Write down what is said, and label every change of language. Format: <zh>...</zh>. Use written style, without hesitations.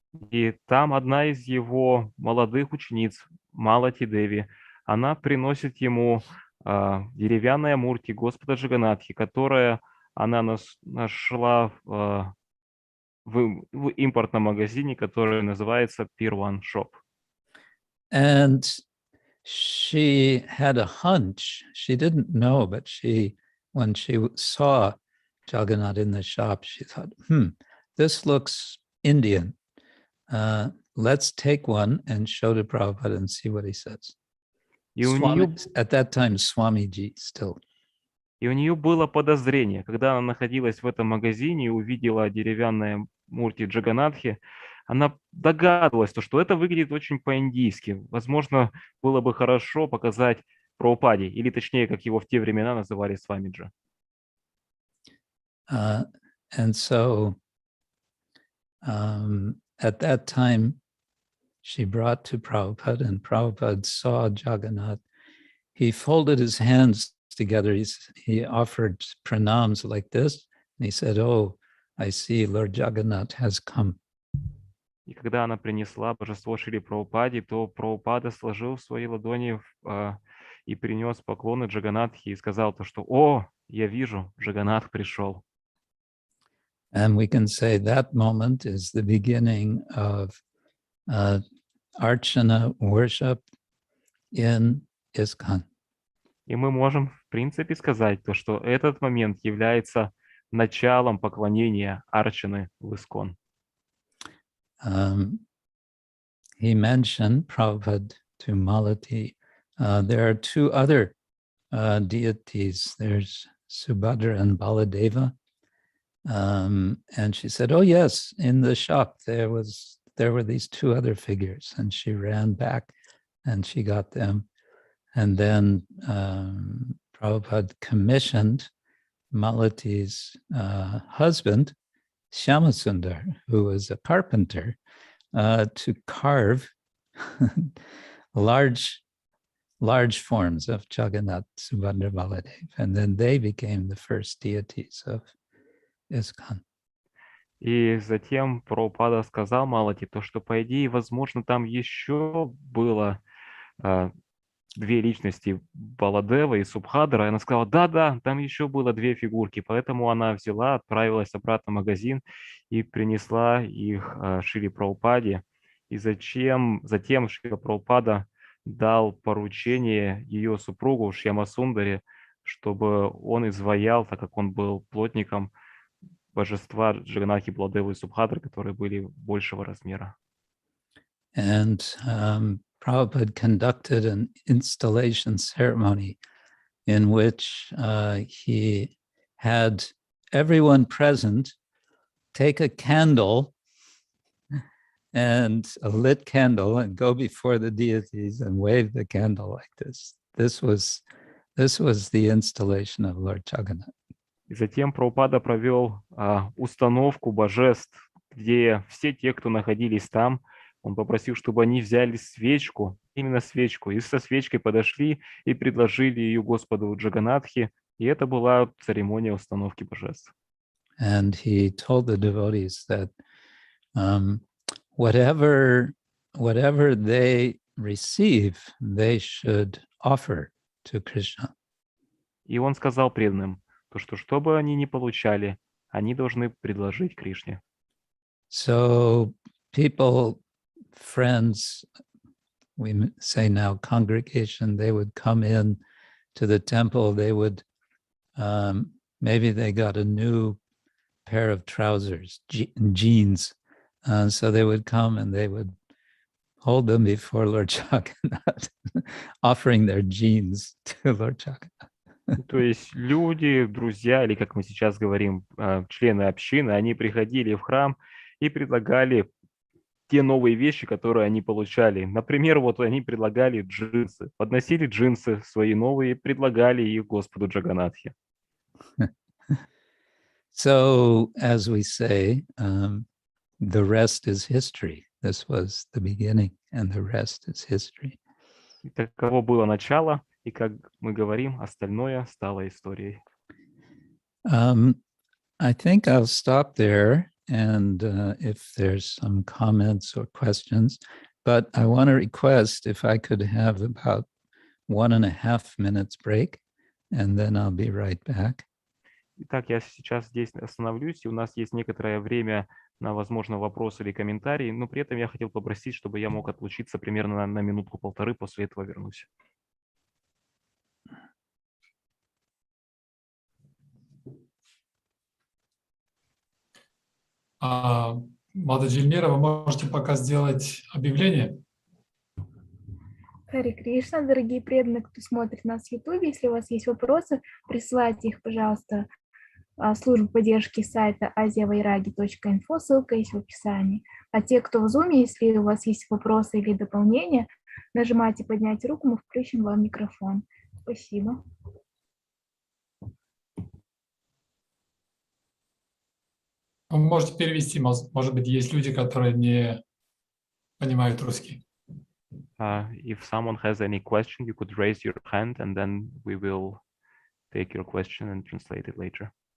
<ru>И там одна из его молодых учениц, Малати Деви, она приносит ему деревянная мурти Господа Джаганатхи, которая она нашла в импортном магазине, который называется Pier 1 Shop.</ru> <en>And she had a hunch. She didn't know, but when she saw Jagannath in the shop, she thought, this looks Indian. Let's take one and show to Prabhupada and see what he says. At that time, Swamiji still.</en> <ru>И у нее было подозрение, когда она находилась в этом магазине и увидела деревянное мурти Джаганатхи, она догадывалась, что это выглядит очень по-индийски. Возможно, было бы хорошо показать Прабхупаде, или точнее, как его в те времена называли Свамиджи.</ru> <en>And so at that time, she brought to Prabhupada, and Prabhupada saw Jagannath. He folded his hands together. He offered pranams like this, and he said, "Oh, I see Lord Jagannath has come."</en> <ru>И когда она принесла божество Шриле Прабхупаде, то Прабхупада сложил свои ладони и принес поклоны Джаганатхи и сказал то, что «О, я вижу, Джаганнат пришел».</ru> <en>And we can say that moment is the beginning of Archana worship in ISKCON.</en> <ru>И мы можем, в принципе, сказать то, что этот момент является началом поклонения Арчаны в ISKCON.</ru> <en>He mentioned Prabhupada to Malati. There are two other deities. There's Subhadra and Baladeva. And she said, "Oh yes, in the shop there were these two other figures." And she ran back and she got them. And then Prabhupada commissioned Malati's husband, Shyamasundar, who was a carpenter, to carve large forms of Jagannath, Subhadra, Baladev. And then they became the first deities of ISKCON.</en> <ru>И затем Прабхупада сказал Малати то, что, по идее, возможно, там еще было две личности, Баладева и Субхадра. И она сказала, да, там еще было две фигурки. Поэтому она взяла, отправилась обратно в магазин и принесла их Шриле Прабхупаде. И затем Шрила Прабхупада дал поручение ее супругу Шьямасундаре, чтобы он изваял, так как он был плотником, божества Джаганатхи, Баладевы и Субхадры, которые были большего размера.</ru> <en>And Prabhupada conducted an installation ceremony in which he had everyone present take a candle and a lit candle and go before the deities and wave the candle like this. This was the installation of Lord Jagannath.</en> <ru>И затем Прабхупада провел установку божеств, где все те, кто находились там, он попросил, чтобы они взяли свечку, именно свечку, и со свечкой подошли и предложили ее Господу Джаганатхе, и это была церемония установки божеств.</ru> <en>And he told the devotees that whatever they receive, they should offer to Krishna.</en> <ru>И он сказал преданным, что бы они ни получали, они должны предложить Кришне.</ru> <en>So people, friends, we say now congregation, they would come in to the temple, they would, maybe they got a new pair of trousers, jeans, so they would come and they would hold them before Lord Jagannath, offering their jeans to Lord Jagannath.</en> <ru>То есть люди, друзья, или как мы сейчас говорим, члены общины, они приходили в храм и предлагали те новые вещи, которые они получали. Например, вот они предлагали джинсы, подносили джинсы свои новые, предлагали их Господу Джаганатхе.</ru> <en>So, as we say, the rest is history. This was the beginning, and the rest is history.</en> <ru>И таково было начало, и, как мы говорим, остальное стало историей.</ru> <en>I think I'll stop there, and if there's some comments or questions, but I want to request if I could have about 1.5 minutes break, and then I'll be right back.</en> <ru>Итак, я сейчас здесь остановлюсь, и у нас есть некоторое время на, возможно, вопросы или комментарии, но при этом я хотел попросить, чтобы я мог отлучиться примерно на минутку-полторы, после этого вернусь. Мадхаджи Эльмира, вы можете пока сделать объявление? Харе Кришна, дорогие преданные, кто смотрит нас в YouTube, если у вас есть вопросы, присылайте их, пожалуйста, в службу поддержки сайта asiavayragi.info, ссылка есть в описании. А те, кто в Zoom, если у вас есть вопросы или дополнения, нажимайте «Поднять руку», мы включим вам микрофон. Спасибо. Вы можете перевести, может быть, есть люди, которые не понимают русский.</ru> <en>If someone has any question, you could raise your hand, and then we will take your question and translate it later.</en>